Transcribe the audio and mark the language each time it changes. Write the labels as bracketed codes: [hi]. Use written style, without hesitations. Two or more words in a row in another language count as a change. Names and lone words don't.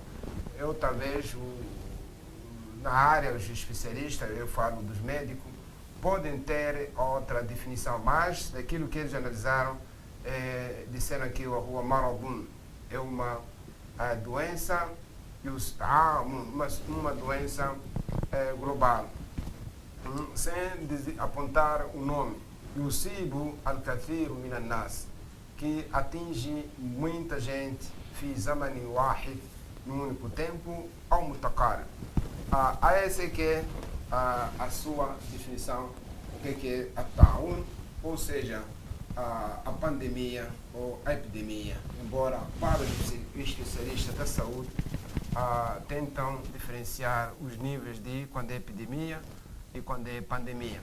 [pt] Eu talvez, na área, os especialistas, eu falo dos médicos, podem ter outra definição, mas daquilo que eles analisaram, disseram que o [ar] هو مرض [pt] é uma doença, uma doença global, sem apontar o nome, [ar] يصيب الكثير من الناس, [pt] que atinge muita gente, [ar] في زمن واحد, [pt] num único tempo, ou mutaqarib. Essa que é a sua definição, o que é a Ta'un, ou seja, a pandemia ou a epidemia, embora para os especialistas da saúde tentam diferenciar os níveis de quando é epidemia e quando é pandemia.